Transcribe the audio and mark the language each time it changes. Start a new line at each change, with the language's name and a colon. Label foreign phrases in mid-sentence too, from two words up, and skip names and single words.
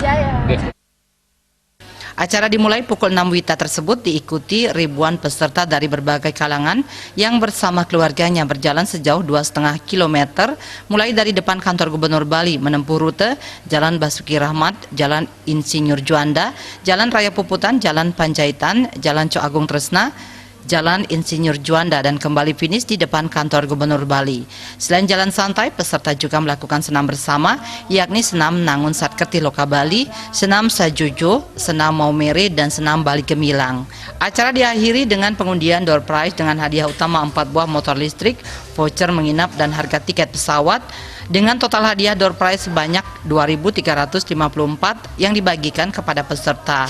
Indonesian: Acara dimulai pukul 6 WITA tersebut diikuti ribuan peserta dari berbagai kalangan yang bersama keluarganya berjalan sejauh 2,5 km mulai dari depan kantor Gubernur Bali menempuh rute Jalan Basuki Rahmat, Jalan Insinyur Juanda, Jalan Raya Puputan, Jalan Panjaitan, Jalan Cok Agung Tresna, Jalan Insinyur Juanda, dan kembali finish di depan kantor Gubernur Bali. Selain jalan santai, peserta juga melakukan senam bersama, yakni senam Nangun Satkertih Loka Bali, senam Sajojo, senam Maumere, dan senam Bali Gemilang. Acara diakhiri dengan pengundian
English: door prize
Indonesian: dengan hadiah utama 4 buah motor listrik, voucher menginap, dan harga tiket pesawat, dengan total hadiah
English: door prize
Indonesian: sebanyak 2.354 yang dibagikan kepada peserta.